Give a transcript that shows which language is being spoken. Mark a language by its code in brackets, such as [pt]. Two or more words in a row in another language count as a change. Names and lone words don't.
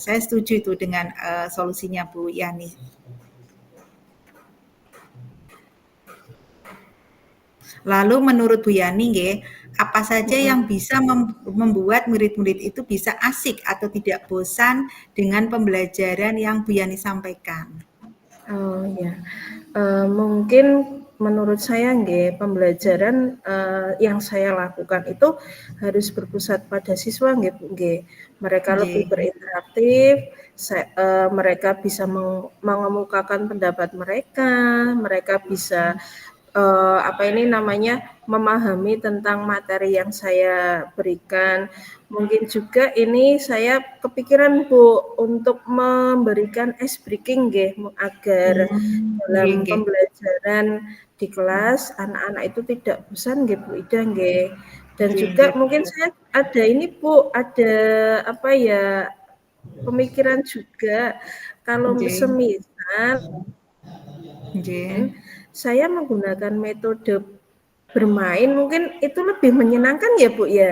[id] Saya setuju itu dengan solusinya Bu Yani. Lalu menurut Bu Yani, nggih, apa saja yang bisa membuat murid-murid itu bisa asik atau tidak bosan dengan pembelajaran yang Bu Yani sampaikan? Oh ya, mungkin menurut saya nggih, pembelajaran yang saya lakukan itu harus berpusat pada siswa nggih Bu nggih. Mereka lebih [jv] Nggih, [id] berinteraksif, mereka bisa mengemukakan pendapat mereka, mereka bisa memahami tentang materi yang saya berikan. Mungkin juga ini saya kepikiran Bu untuk memberikan [en] ice breaking [id] nggih, agar [jv] nggih [id] dalam [jv] nggih. [id] pembelajaran di kelas anak-anak itu tidak bosan nggih Bu Ida nggih. Dan [jv] Nggih [id] juga [jv] nggih, [id] mungkin betul. saya ada ini Bu, ada pemikiran juga kalau [jv] Nggih, [id] semisal [jv] nggih. [id] saya menggunakan metode bermain mungkin itu lebih menyenangkan ya Bu ya?